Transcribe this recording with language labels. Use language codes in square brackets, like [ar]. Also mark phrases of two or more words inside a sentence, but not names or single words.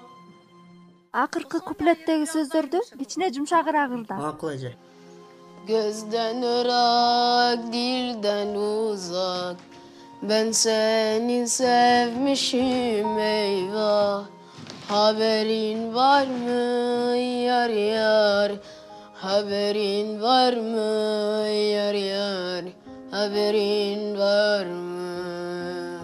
[ky] Акыркы куплеттеги сөздөрдү кичине жумшагыраак ырда. Макул эже. [tr] Gözden ırak, dilden uzak, ben seni sevmişim eyvah. Haberin var mı yar yar, haberin var mı yar yar, haberin var mı?